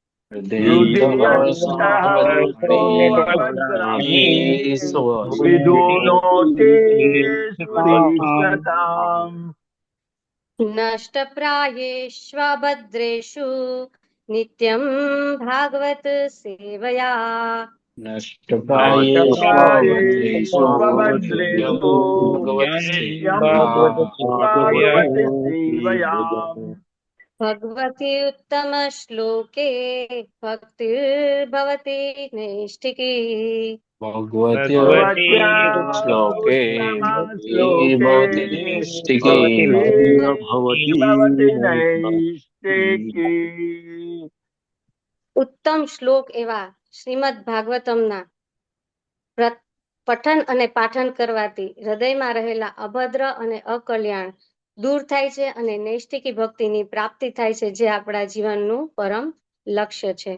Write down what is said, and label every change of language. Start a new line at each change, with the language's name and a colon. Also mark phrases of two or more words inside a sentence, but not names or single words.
Sanskrit: नष्टप्रायेष्वभद्रेषु नित्यं भागवत सेवया। नष्टप्रायेषु नित्यं भगवत् सेवया। भगवती उत्तम श्लोके भक्तिर्भवती नैष्ठिकी भगवत्या श्लोके भवति निष्ठिकी
Gujarati: ઉત્તમ શ્લોક એવા શ્રીમદ ભાગવતમના પઠન અને પાઠન કરવાથી હૃદયમાં રહેલા અભદ્ર અને અકલ્યાણ દૂર થાય છે અને નૈષ્ઠિકી ભક્તિની પ્રાપ્તિ થાય છે, જે આપણા જીવનનું પરમ લક્ષ્ય છે.